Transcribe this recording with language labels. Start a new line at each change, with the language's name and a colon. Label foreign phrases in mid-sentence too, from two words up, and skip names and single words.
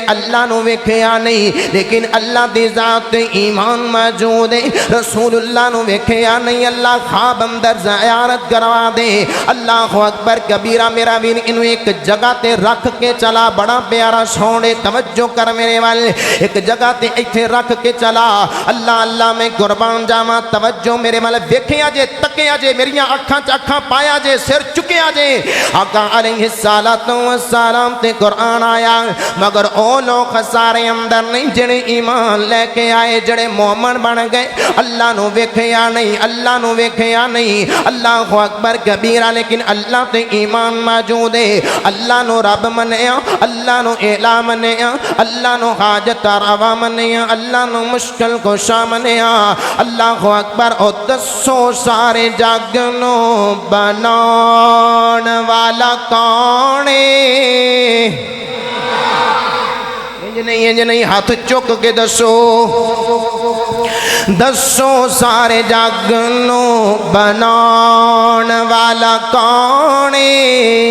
Punjabi: اللہ نو ویکھیا نہیں لیکن اللہ دی ذات تے ایمان موجود ہے، رسول اللہ نو ویکھیا نہیں، اللہ خواب اندر زیارت کروا دے۔
Arabic: اللہ اکبر کبیرہ،
Punjabi: میرا ویر انو ایک جگہ تے رکھ کے چلا، بڑا پیارا سونے توجہ کر میرے والے، ایک جگہ تے ایتھے رکھ کے چلا۔ اللہ میں قربان جاواں، توجہ میرے والے، ویکھیا جے، تکیا جے، میریاں اکھاں چ اکھاں پایا جے، سر چکیا جے۔ آقا
Arabic: علیہ السلام
Punjabi: تے قرآن آیا، مگر او لوگ خسارے اندر نہیں جڑے ایمان لے کے آئے، جڑے مومن بن گئے۔ اللہ نو ویکھیا نہیں، اللہ نو ویکھیا نہیں،
Arabic: اللہ اکبر کبیرہ،
Punjabi: لیکن اللہ تے ایمان موجود ہے۔ اللہ نو رب منیا، اللہ نو الہ منیا، اللہ نو حاجت روا منیا، اللہ نو مشکل کشا منیا۔
Arabic: اللہ اکبر،
Punjabi: او دسو سارے جگ نو بناون والا کون ہے؟ انج نہیں، ہاتھ چک کے دسو، دسو سارے جگ نو بناون والا کون ہے؟